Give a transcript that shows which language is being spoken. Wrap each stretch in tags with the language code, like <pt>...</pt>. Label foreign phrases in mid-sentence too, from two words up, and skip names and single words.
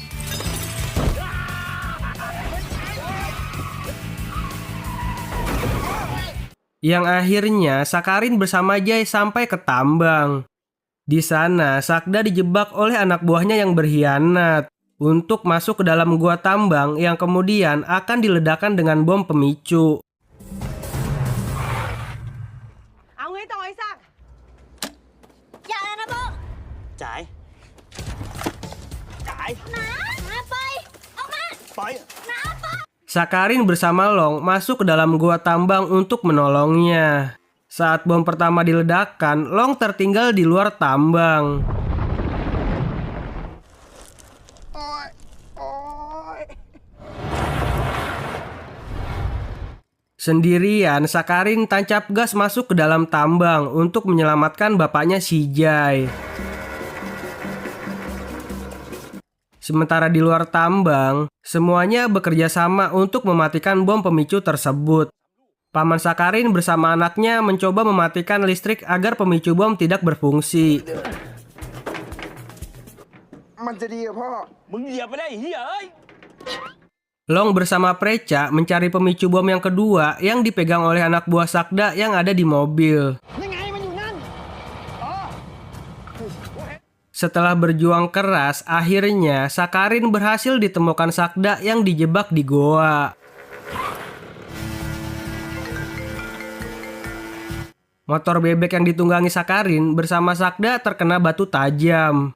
<id>Yang akhirnya Sakarin bersama Jai sampai ke tambang. Di sana Sakda dijebak oleh anak buahnya yang berkhianat untuk masuk ke dalam gua tambang yang kemudian akan diledakkan dengan bom pemicu.</id> <th>เอาไงต่อไอ้ซัก อย่านะพ่อ จ่าย จ่าย น้าไป เอามา ปล่อย</th> <id>Sakarin bersama Long masuk ke dalam gua tambang untuk menolongnya. Saat bom pertama diledakkan, Long tertinggal di luar tambang. Sendirian, Sakarin tancap gas masuk ke dalam tambang untuk menyelamatkan bapaknya si Jai. Sementara di luar tambang, semuanya bekerja sama untuk mematikan bom pemicu tersebut. Paman Sakarin bersama anaknya mencoba mematikan listrik agar pemicu bom tidak berfungsi.</id> <th>มันจะดีอะพ่อ มึงเหยียบไปได้เฮียเอ้ย</th> <id>Long bersama Preca mencari pemicu bom yang kedua yang dipegang oleh anak buah Sakda yang ada di mobil.</id> <th>ยังไงมันอยู่นั่น</th> <id>Setelah berjuang keras, akhirnya Sakarin berhasil ditemukan Sakda yang dijebak di goa. Motor bebek yang ditunggangi Sakarin bersama Sakda terkena batu tajam.</id>